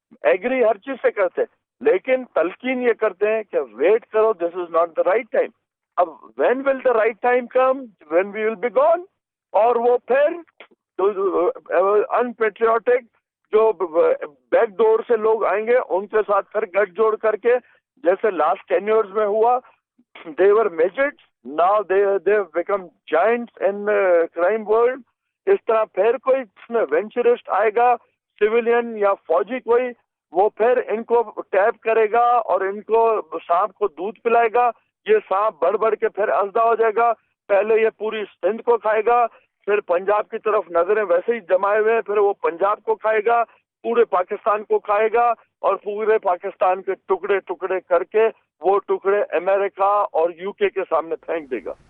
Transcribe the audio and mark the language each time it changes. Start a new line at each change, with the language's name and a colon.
Urdu: Agri ہر چیز سے کرتے لیکن تلقین یہ کرتے ہیں کہ ویٹ کرو،
English: This is not the right time. اب when will the right time come when we will be gone.
Urdu: اور وہ پھر ان پیٹریوٹک جو بیک ڈور سے لوگ آئیں گے ان کے ساتھ پھر گٹھ جوڑ کر کے جیسے
English: last 10 years
Urdu: میں ہوا.
English: they were midgets, now they've become giants in crime world.
Urdu: اس طرح پھر کوئی اس میں وینچرسٹ آئے گا سویلین یا فوجی کوئی، وہ پھر ان کو ٹیپ کرے گا اور ان کو سانپ کو دودھ پلائے گا. یہ سانپ بڑھ بڑھ کے پھر ازدہ ہو جائے گا. پہلے یہ پوری سندھ کو کھائے گا، پھر پنجاب کی طرف نظریں ویسے ہی جمائے ہوئے، پھر وہ پنجاب کو کھائے گا، پورے پاکستان کو کھائے گا، اور پورے پاکستان کے ٹکڑے ٹکڑے کر کے وہ ٹکڑے امریکہ اور یو کے سامنے پھینک دے گا.